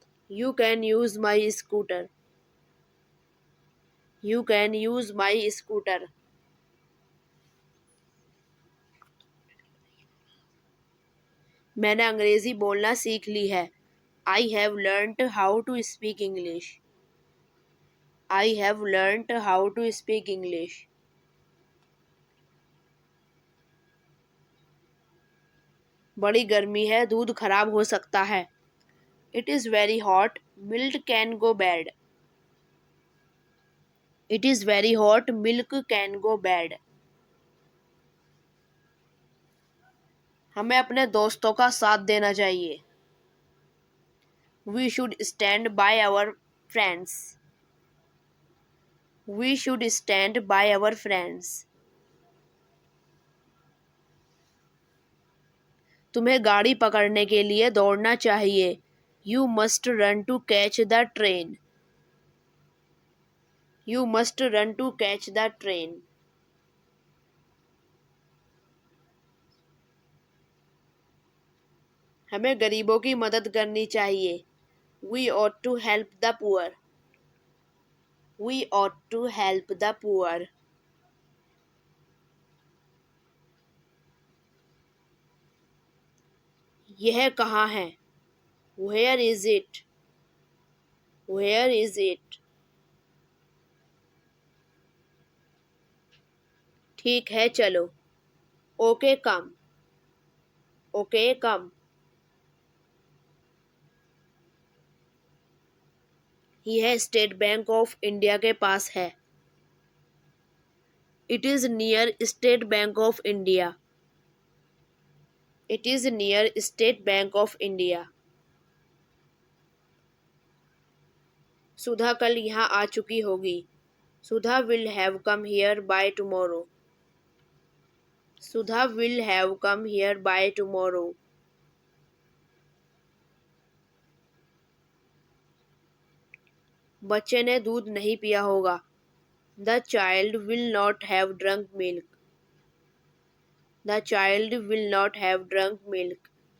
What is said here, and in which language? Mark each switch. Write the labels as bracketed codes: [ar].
[en] You can use my scooter. You can use my scooter. [hi] मैंने अंग्रेज़ी बोलना सीख ली है. [en] I have learnt how to speak English. I have learnt how to speak English. [hi] बड़ी गर्मी है, दूध खराब हो सकता है. [en] It is very hot, milk can go bad. It is very hot, milk can go bad. [hi] हमें अपने दोस्तों का साथ देना चाहिए. [en] We should stand by our friends. We should stand by our friends. [hi] तुम्हें गाड़ी पकड़ने के लिए दौड़ना चाहिए. [en] You must run to catch the train. You must run to catch the train. [hi] हमें गरीबों की मदद करनी चाहिए. [en] We ought to help the poor. We ought to help the poor. [hi] यह कहाँ है? [en] Where is it? Where is it? [hi] ठीक है चलो. [en] Okay come. Okay come. [hi] यह स्टेट बैंक ऑफ इंडिया के पास है. [en] It is near State Bank of India. It is near State Bank of India. [hi] सुधा कल यहाँ आ चुकी होगी. [en] Sudha will have come here by tomorrow. Sudha will have come here by tomorrow. [hi] बच्चे ने दूध नहीं पिया होगा. [en] The child will not have drunk milk. The child will not have drunk milk.